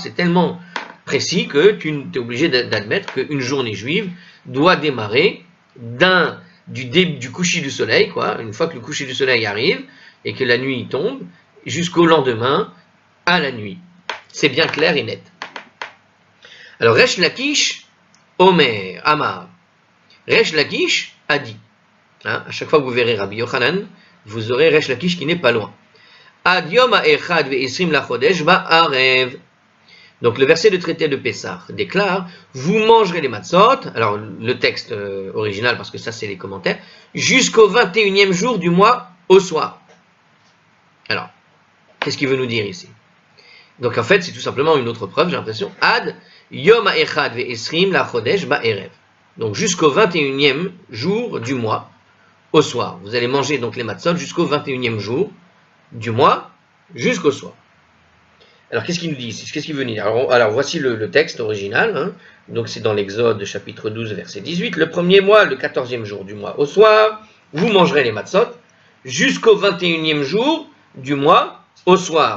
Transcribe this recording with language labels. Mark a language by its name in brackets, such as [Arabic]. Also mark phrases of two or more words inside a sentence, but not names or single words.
[French] C'est tellement précis que tu es obligé d'admettre qu'une journée juive doit démarrer du coucher du soleil, une fois que le coucher du soleil arrive, et que la nuit tombe, jusqu'au lendemain, à la nuit. C'est bien clair et net. Alors, Resh Lakish, [Hebrew] אומר אמר. [French] Resh Lakish a dit. À chaque fois que vous verrez Rabbi Yochanan, vous aurez Resh Lakish qui n'est pas loin. [Hebrew] עד יום האחד ועשרים לחדש בערב. [French] Donc le verset de traité de Pessah déclare, vous mangerez les matzot, alors le texte original, parce que ça c'est les commentaires, jusqu'au 21e jour du mois au soir. Alors, qu'est-ce qu'il veut nous dire ici? Donc en fait, c'est tout simplement une autre preuve, j'ai l'impression. [Hebrew] עד יום האחד ועשרים לחדש בערב. [French] Donc jusqu'au 21e jour du mois, au soir. Vous allez manger donc les matzot jusqu'au 21e jour du mois, jusqu'au soir. Alors, qu'est-ce qu'il nous dit ici? Qu'est-ce qu'il veut dire? Alors voici le texte original. Hein. Donc, c'est dans l'Exode, chapitre 12, verset 18. Le premier mois, le 14e jour du mois, au soir, vous mangerez les matzot, jusqu'au 21e jour du mois, au soir.